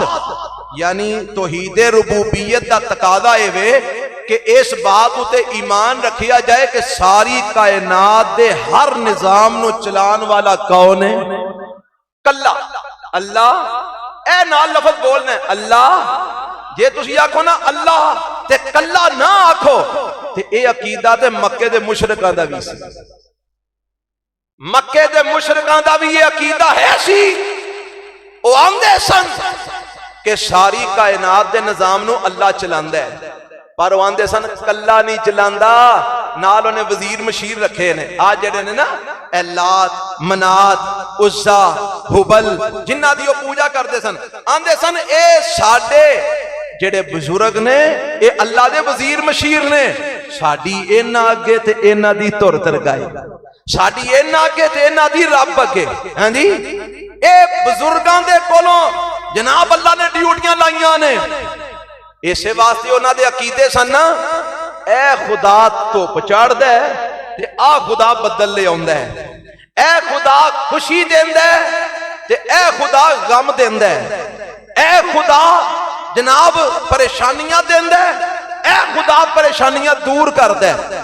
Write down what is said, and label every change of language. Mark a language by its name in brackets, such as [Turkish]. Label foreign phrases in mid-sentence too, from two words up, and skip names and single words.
[Punjabi] یعنی توحید ربوبیت دا تقاضا اے وے کہ اس بات تے ایمان رکھیا جائے کہ ساری کائنات دے ہر نظام نو چلان والا کون ہے؟ کلا اللہ۔ اے نال لفظ بولنا ہے اللہ، جے تسی آکھو نا اللہ تے کلا نہ آکھو تے اے عقیدہ تے مکے دے مشرکاں دا بھی سی، مکے دے مشرکاں دا بھی یہ عقیدہ ہے سی۔ او آندے سن کہ ساری کائنات دے نظام نو اللہ چلاندا ہے، پر وہ آندے سن کلا نہیں چلاندا، نال انہیں وزیر مشیر رکھے نے۔ آج جڑے نے نا اے لات منات عزا حبل جنہ دی وہ پوجا کرتے سن، آندے سن اے ساڈے جڑے بزرگ نے اے اللہ دے وزیر مشیر نے، ساڈی اینا اگے تے اینا دی تر ترگائی، ساڈی اینا اگے تے اینا دی رب اگے۔ ہاں جی، اے بزرگاں دے کولوں جناب اللہ نے ڈیوٹیاں لائیاں نے، اسے واسطے انہاں دے عقیدے سن نا اے خدا دھوپ چڑھ دے تے آ خدا بدل لے آوندا ہے، اے خدا خوشی دیندا ہے تے اے خدا غم دیندا ہے، اے خدا جناب پریشانیاں دیندا ہے، اے خدا پریشانیاں دور کردا ہے۔